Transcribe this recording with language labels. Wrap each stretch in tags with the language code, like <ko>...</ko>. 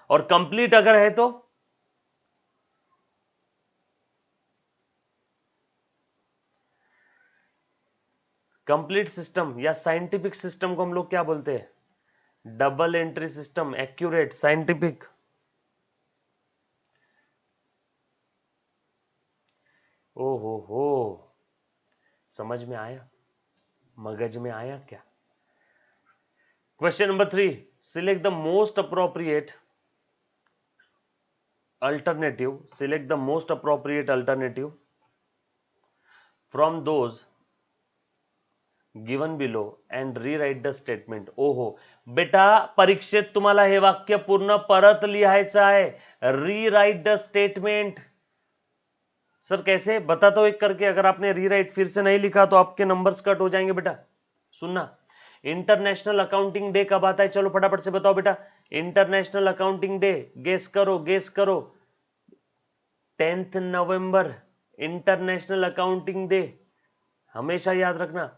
<hi>और कंप्लीट अगर है तो कंप्लीट सिस्टम या साइंटिफिक सिस्टम को हम लोग क्या बोलते हैं, double entry system, accurate, scientific. हो समझ में आया, मगज में आया क्या?</hi> <en>Question number 3, select the most appropriate alternative, select the most appropriate alternative from those given below and rewrite the statement.</en> <mr>ओहो बेटा, परीक्षेत तुम्हाला हे वाक्य पूर्ण परत लिहायचं आहे,</mr> <en>Rewrite the statement.</en> <hi>सर कैसे, बताता हूं एक करके। अगर आपने रीराइट फिर से नहीं लिखा तो आपके नंबर्स कट हो जाएंगे बेटा। सुनना, इंटरनेशनल अकाउंटिंग डे कब आता है, चलो फटाफट से बताओ बेटा। इंटरनेशनल अकाउंटिंग डे, गेस करो गेस करो, 10 नवंबर इंटरनेशनल अकाउंटिंग डे, हमेशा याद रखना।</hi>